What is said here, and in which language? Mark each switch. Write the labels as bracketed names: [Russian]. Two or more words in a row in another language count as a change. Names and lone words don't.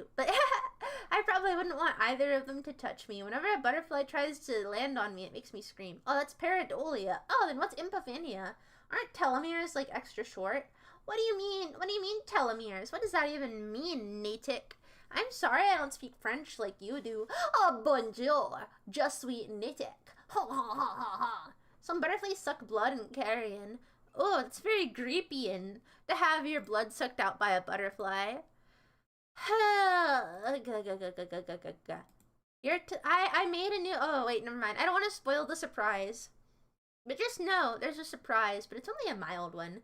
[English] But I probably wouldn't want either of them to touch me. Whenever a butterfly tries to land on me, it makes me scream. Oh, that's pareidolia. Oh, then what's epiphania? Aren't telomeres, like, extra short? What do you mean? What do you mean telomeres? What does that even mean, Natick? I'm sorry I don't speak French like you do. [French] Oh, bonjour. Je suis Natick. Ha ha ha ha ha. Some butterflies suck blood and carrion. Oh, it's very creepy-in to have your blood sucked out by a butterfly. I made a new... Oh, wait, never mind. I don't want to spoil the surprise. But just know, there's a surprise, but it's only a mild one.